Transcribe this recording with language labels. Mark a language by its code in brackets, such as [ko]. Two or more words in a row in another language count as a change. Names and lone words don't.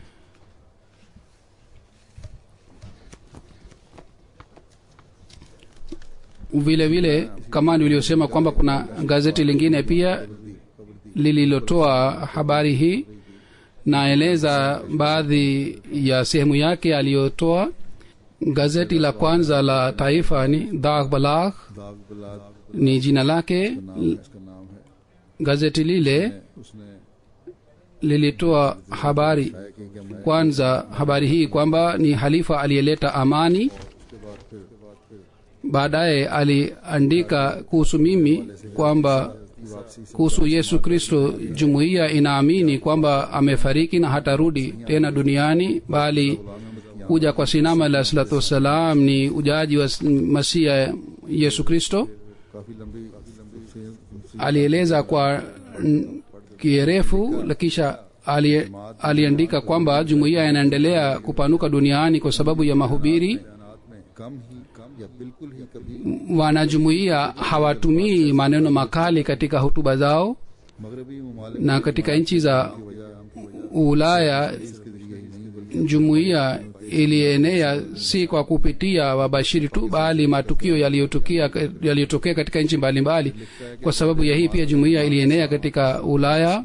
[sw] Vile vile kama nilivyosema kwamba kuna gazeti lingine pia lililotoa habari hii, naeleza baadhi ya sehemu yake aliyotoa. Gazeti la kwanza la Taifa ni Dag Balagh, दाग बलाद ni jina lake. [ur] اس کا نام ہے [sw] Gazeti lile [ur] उसने [sw] lilitoa habari [ur] کہ میں [sw] kwanza, habari hii kwamba ni halifa aliyeleta amani. [ur] اس کے بعد پھر [sw] Baadaye aliandika kuhusu mimi kwamba kuhusu Yesu Kristo, jumuiya inaamini kwamba amefariki na hatarudi tena duniani, bali kuja kwa Sinama [ar] عليه الصلاة والسلام [sw] ni ujaji wa Masihi Yesu Kristo. [ur] کافی لمبی [sw] Alieleza kwa kirefu, kisha aliandika kwamba jumuiya inaendelea kupanuka duniani kwa sababu ya mahubiri. [ur] بیانات میں کم یا بالکل ہی کبھی [sw] Wanajumuiya hawatumii maneno makali katika hutuba zao, [ur] مغربی ممالک [sw] na katika nchi za Ulaya jumuiya ilienea si kwa kupitia wabashiri tu, bali matukio yaliyotokea katika nchi mbalimbali. Kwa sababu ya hii pia jumuiya ilienea katika Ulaya.